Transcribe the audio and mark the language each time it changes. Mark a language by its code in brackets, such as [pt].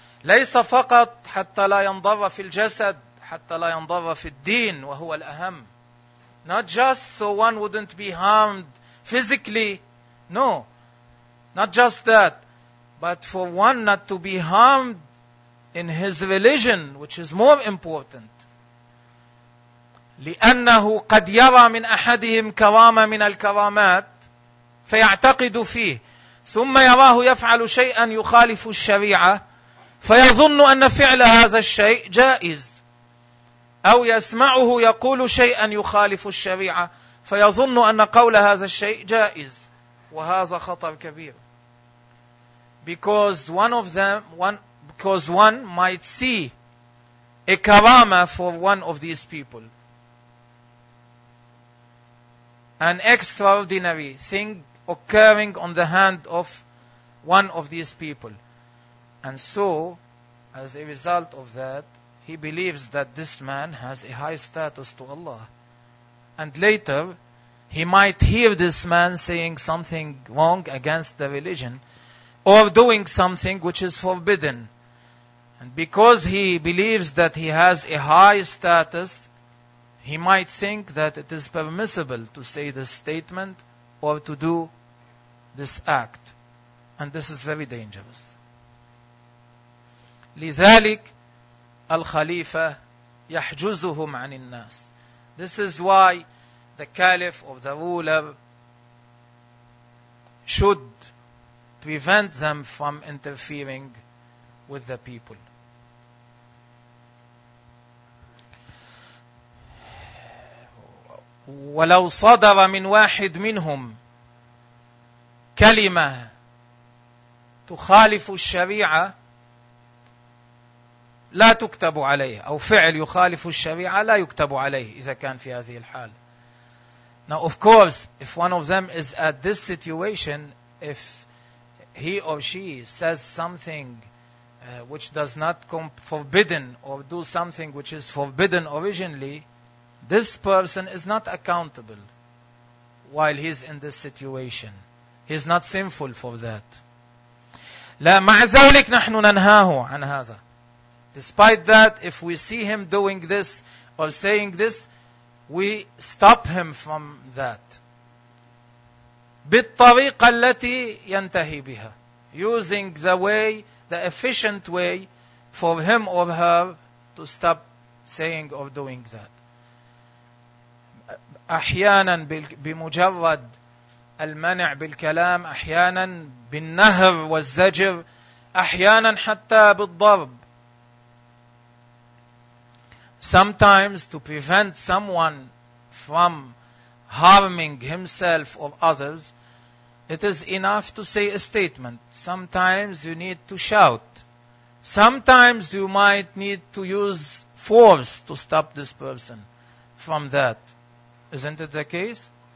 [ar] لَيْسَ فَقَطْ حَتَّى لَا يَنْضَرَّ فِي الْجَسَدِ حَتَّى لَا يَنْضَرَّ فِي الدِّينِ وَهُوَ الْأَهَمْ. [en] Not just so one wouldn't be harmed physically. No. Not just that. But for one not to be harmed in his religion, which is more important. [ar] لأنه قد يرى من أحدهم كرامة من الكرامات فيعتقد فيه ثم يراه يفعل شيئا يخالف الشريعة فيظن أن فعل هذا الشيء جائز. أو يسمعه يقول شيئا يخالف الشريعة فيظن أن قول هذا الشيء جائز. وهذا خطر كبير. [en] Because one of them, because one might see a karama for one of these people. An extraordinary thing occurring on the hand of one of these people. And so, as a result of that, he believes that this man has a high status to Allah. And later, he might hear this man saying something wrong against the religion or doing something which is forbidden. And because he believes that he has a high status, he might think that it is permissible to say this statement or to do this act. And this is very dangerous. [ar] لذلك الخليفة يحجزهم عن الناس. [en] This is why the caliph or the ruler should prevent them from interfering with the people. [ar] ولو صدر من واحد منهم كلمة تخالف الشريعة لا تكتب عليه، أو فعل يخالف الشريعة لا يكتب عليه إذا كان في هذه الحال. [en] Now of course, if one of them is at this situation, if he or she says something which does not come forbidden or do something which is forbidden originally, this person is not accountable while he is in this situation. He is not sinful for that. [ar] لا مع ذلك نحن ننهاه عن هذا. [en] Despite that, if we see him doing this or saying this, we stop him from that. [ar] بالطريقة التي ينتهي بها. [en] Using the way, the efficient way for him or her to stop saying or doing that. [ar] أحيانا بمجرد المنع بالكلام، أحيانا بالنهر والزجر، أحيانا حتى بالضرب. [en] Sometimes to prevent someone from harming himself or others, it is enough to say a statement. Sometimes you need to shout. Sometimes you might need to use force to stop this person from that. Isn't it the case?